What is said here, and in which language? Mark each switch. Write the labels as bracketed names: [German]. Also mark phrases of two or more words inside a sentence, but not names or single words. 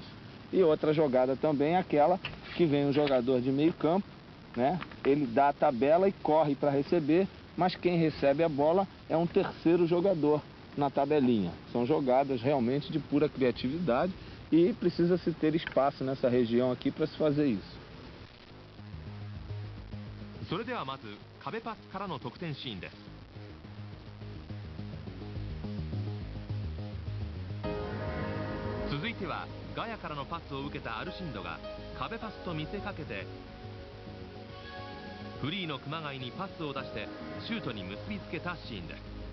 [Portuguese] E outra jogada também é aquela que vem um jogador de meio campo, né? Ele dá a tabela e corre para receber, mas quem recebe a bola é um terceiro jogador na tabelinha. São jogadas realmente de pura criatividade e precisa-se ter espaço nessa região aqui para se fazer isso. [Japanese] それではまず壁パスからの得点シーンです。続いてはガヤからのパスを受けたアルシンドが壁パスと見せかけてフリーの熊谷にパスを出してシュートに結びつけたシーンです。